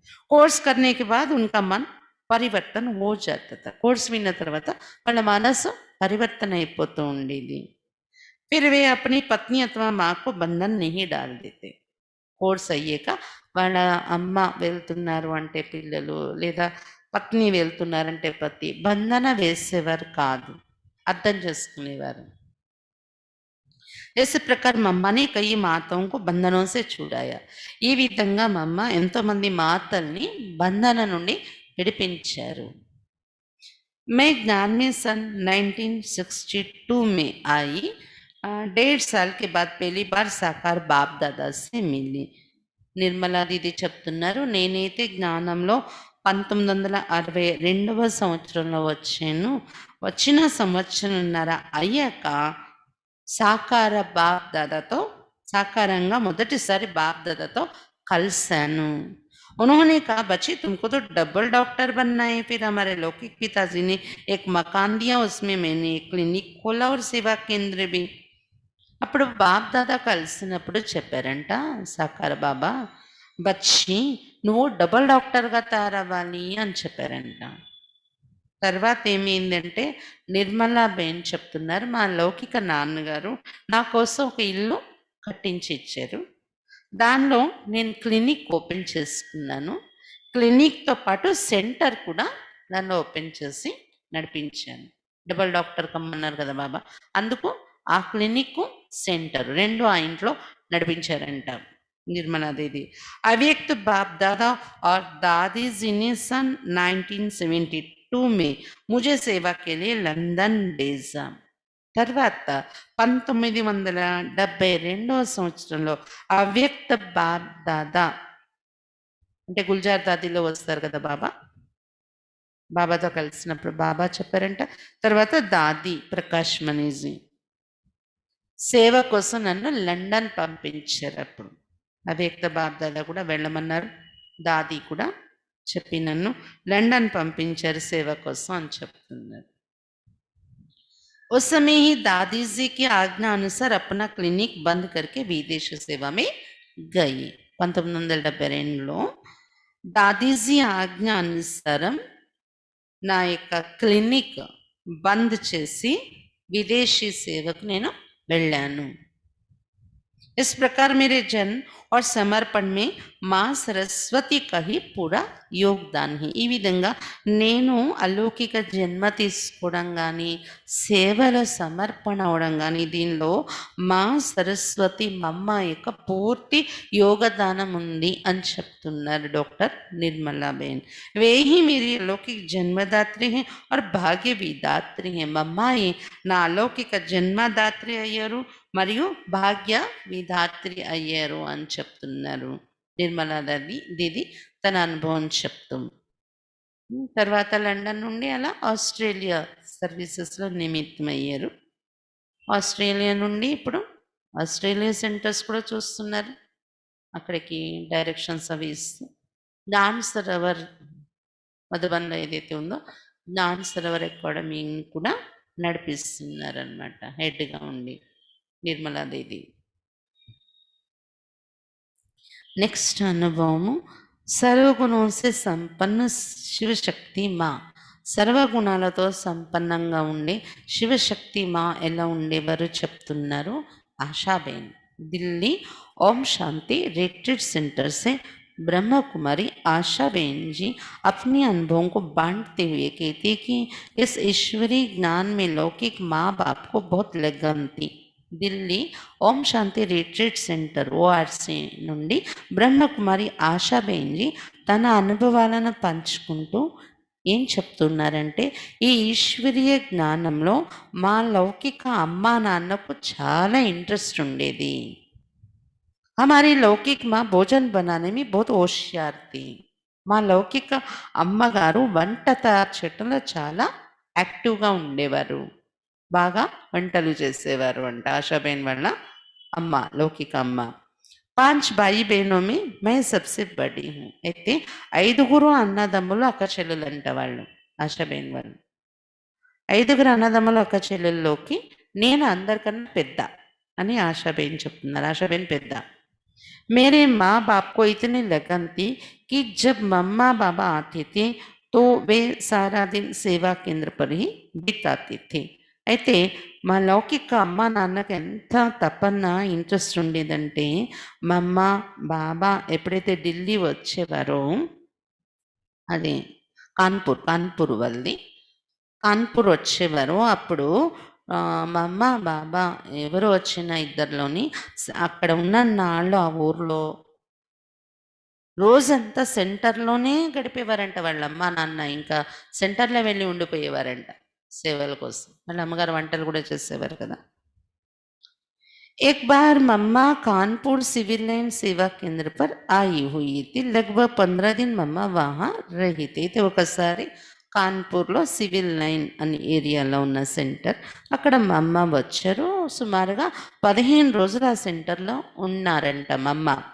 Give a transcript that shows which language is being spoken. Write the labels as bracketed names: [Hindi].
[Hindi] Course करने के बाद उनका मन పరివర్తన हो जाता था. [Telugu] కోర్స్ విన్న తర్వాత వాళ్ళ మనసు పరివర్తన అయిపోతూ ఉండేది. [Hindi] फिर वे अपनी पत्नी अथवा माँ को बंधन नहीं डाल देते. [Telugu] కోర్స్ అయ్యాక వాళ్ళ అమ్మ వెళ్తున్నారు అంటే పిల్లలు లేదా పత్ని వెళ్తున్నారంటే పతి బంధన వేసేవారు కాదు, అర్థం చేసుకునేవారు. [Hindi] इस प्रकार मम्मा ने कई माताओं को बंधनों से छुड़ाया. [Telugu] ఈ విధంగా మమ్మ ఎంతో మంది మాతల్ని బంధన నుండి విడిపించారు. [Hindi] मैं ज्ञान में सन 1962 में आई. 1.5 साल के बाद पहली बार साकार बाप दादा से मिली. [Telugu] నిర్మలా దీది చెప్తున్నారు, నేనైతే జ్ఞానంలో 1962వ సంవత్సరంలో వచ్చాను. వచ్చిన సంవత్సరంన్నర అయ్యాక సాకార బాప్ దాదాతో సాకారంగా మొదటిసారి బాప్ దాదాతో కలిశాను. [Hindi] उन्होंने कहा बच्चे तुमको तो डबल डॉक्टर बनना है. फिर हमारे लौकिक पिताजी ने एक मकान दिया, उसमें मैंने एक क्लिनिक खोला और सेवा केंद्र भी. [Telugu] అప్పుడు బాప్ దాదా కలిసినప్పుడు చెప్పారంట సాకార బాబా, బచ్చి నువ్వు డబల్ డాక్టర్గా తయారవ్వాలి అని చెప్పారంట. తర్వాత ఏమైందంటే నిర్మలా బేన్ చెప్తున్నారు, మా లౌకిక నాన్నగారు నా కోసం ఒక ఇల్లు కట్టించి ఇచ్చారు. దానిలో నేను క్లినిక్ ఓపెన్ చేసుకున్నాను. క్లినిక్తో పాటు సెంటర్ కూడా దానిలో ఓపెన్ చేసి నడిపించాను. డబల్ డాక్టర్ కమ్మన్నారు కదా బాబా, అందుకు ఆ క్లినిక్ సెంటర్ రెండు ఆ ఇంట్లో నడిపించారంట निर्मला दीदी. [Hindi] अव्यक्त बाप दादा और दादी जी ने सन 1972 में मुझे सेवा के लिए లండన్ भेजा. [Telugu] తర్వాత 1972వ సంవత్సరంలో అవ్యక్త బాప్ దాదా అంటే గుల్జార్ దాదీలో వస్తారు కదా బాబా, బాబాతో కలిసినప్పుడు బాబా చెప్పారంట. తర్వాత దాది ప్రకాష్ మనీజీ సేవ కోసం నన్ను లండన్ పంపించారు. అప్పుడు అవ్యక్త బాప్ దాదా కూడా వెళ్ళమన్నారు, దాది కూడా చెప్పి నన్ను లండన్ పంపించారు సేవ కోసం అని చెప్తున్నారు. [Hindi] उस समय ही दादी जी की आज्ञा अनुसार अपना क्लिनिक बंद करके विदेश सेवा में गई. [Telugu] 1972లో దాదీజీ ఆజ్ఞ అనుసారం నా యొక్క క్లినిక్ బంద్ చేసి విదేశీ సేవకు నేను వెళ్ళాను. [Hindi] इस प्रकार मेरे जन्म और समर्पण में माँ सरस्वती का ही पूरा యోగదాన్ హి. [Telugu] ఈ విధంగా నేను అలౌకిక జన్మ తీసుకోవడం కానీ సేవలో సమర్పణ అవడం కానీ దీనిలో మా సరస్వతి మమ్మ యొక్క పూర్తి యోగదానం ఉంది అని చెప్తున్నారు డాక్టర్ నిర్మలా బేన్. [Hindi] वे ही मेरी अलौकिक जन्मदात्री हैं और भाग्य विदात्री हैं. [Telugu] మమ్మాయి నా అలౌకిక జన్మదాత్రి అయ్యారు మరియు భాగ్య విధాత్రి అయ్యారు అని చెప్తున్నారు నిర్మలా దీది తన అనుభవం చెప్తూ. తర్వాత లండన్ నుండి అలా ఆస్ట్రేలియా సర్వీసెస్లో నిమిత్తమయ్యారు. ఆస్ట్రేలియా నుండి ఇప్పుడు ఆస్ట్రేలియా సెంటర్స్ కూడా చూస్తున్నారు, అక్కడికి డైరెక్షన్స్ అవి ఇస్తూ జ్ఞాన్ సరోవర్ మధుబన్లో ఏదైతే ఉందో జ్ఞాన్ సరోవర్ అకాడమీని కూడా నడిపిస్తున్నారు అన్నమాట హెడ్గా ఉండి నిర్మలా దేవి. నెక్స్ట్ అనుభవము [Hindi] సర్వగుణం సే సంపన్న శివశక్తి మా. [Telugu] సర్వగుణాలతో సంపన్నంగా ఉండే శివశక్తి మా ఎలా ఉండేవారు చెప్తున్నారు ఆశాబేన్. [Hindi] ఢిల్లీ ఓం శాంతి रिट्रीट सेंटर से ब्रह्मा कुमारी आशा बहन जी अपने अनुभवों को बांटते हुए कहती कि इस ईश्वरीय ज्ञान में लौकिक माँ बाप को बहुत लगन थी. [Telugu] ఢిల్లీ ఓం శాంతి రిట్రీట్ సెంటర్ ఓఆర్సి నుండి బ్రహ్మకుమారి ఆశాబేన్జీ తన అనుభవాలను పంచుకుంటూ ఏం చెప్తున్నారంటే, ఈ ఈశ్వరీయ జ్ఞానంలో మా లౌకిక అమ్మా నాన్నకు చాలా ఇంట్రెస్ట్ ఉండేది. [Hindi] हमारी लौकिक माँ भोजन बनाने में बहुत होशियार थी. [Telugu] మా లౌకిక అమ్మగారు వంట తయారు చేయటంలో చాలా యాక్టివ్‌గా ఉండేవారు. బాగా వంటలు చేసేవారు అంట ఆశాబేన్ వాళ్ళ అమ్మ, లౌకిక అమ్మ. [Hindi] 5 భాయి బహనోं में मैं सबसे बड़ी हूँ. [Telugu] అయితే 5గురు అన్నదమ్ములు, అక్క చెల్లెలంట వాళ్ళు ఆశాబేన్ వాళ్ళు. 5గురు అన్నదమ్ములు, అక్క చెల్లెల్లోకి నేను అందరికన్నా పెద్ద అని ఆశాబేన్ చెప్తున్నారు. ఆశాబేన్ పెద్ద. [Hindi] मेरे माँ बाप को इतनी लगन थी कि जब मम्मा पापा आते थे तो वे सारा दिन सेवा केंद्र पर ही बिताते थे. [Telugu] అయితే మా లౌకిక అమ్మ నాన్నకి ఎంత తపన ఇంట్రెస్ట్ ఉండేదంటే, మా అమ్మ బాబా ఎప్పుడైతే ఢిల్లీ వచ్చేవారో, అదే కాన్పూర్ వాళ్ళది, కాన్పూర్ వచ్చేవారో అప్పుడు మా అమ్మ బాబా ఎవరు వచ్చిన ఇద్దరిలోని అక్కడ ఉన్న నాళ్ళు ఆ ఊర్లో రోజంతా సెంటర్‌లోనే గడిపేవారంట వాళ్ళ అమ్మా, నాన్న. ఇంకా సెంటర్‌లో వెళ్ళి ఉండిపోయేవారంట సేవల కోసం. వాళ్ళ అమ్మగారు వంటలు కూడా చేసేవారు కదా! [Hindi] एक बार मम्मा कानपुर सिविल लाइन सेवा केंद्र पर आई हुई थी. लगभग 15 दिन మమ్మ వహా రహీ థీ. [Telugu] అయితే ఒకసారి కాన్పూర్‌లో సివిల్ లైన్ అనే ఏరియాలో ఉన్న సెంటర్, అక్కడ మా అమ్మ వచ్చారు. సుమారుగా 15 రోజులు ఆ సెంటర్‌లో ఉన్నారంట మమ్మ.